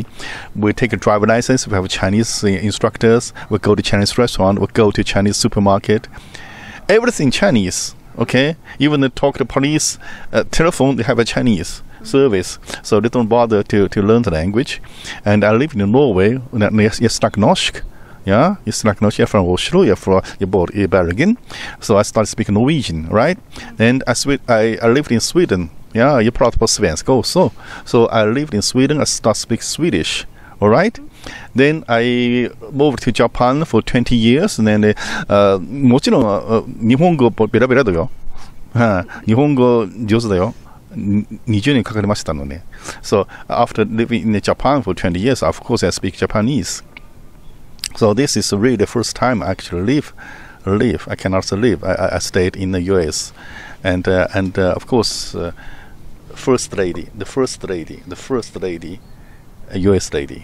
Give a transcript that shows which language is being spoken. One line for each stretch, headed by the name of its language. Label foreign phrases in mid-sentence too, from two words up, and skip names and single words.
English: We take a driver license. We have Chinese instructors. We go to Chinese restaurant. We go to Chinese supermarket. Everything Chinese. Okay, even the talk to police, telephone, they have a Chinese service, so they don't bother to learn the language. And I live in Norway.
Norwegian: Jeg snakker norsk. Yeah, jeg snakker norsk. Jeg er fra Oslo. Jeg bor i Bergen.
English: So I started speaking Norwegian, right? Then I lived in Sweden. Yeah,
Norwegian: jeg prater på svensk also.
English: So I lived in Sweden. I started speaking Swedish. All right. Then I moved to Japan for 20 years. And then
Japanese: もちろん日本語ベラベラだよ。日本語上手だよ。20年かかりましたのね。
English: So after living in Japan for 20 years, of course I speak Japanese. So this is really the first time I actually live. I cannot say live. I stayed in the US, and of course, first lady, US lady.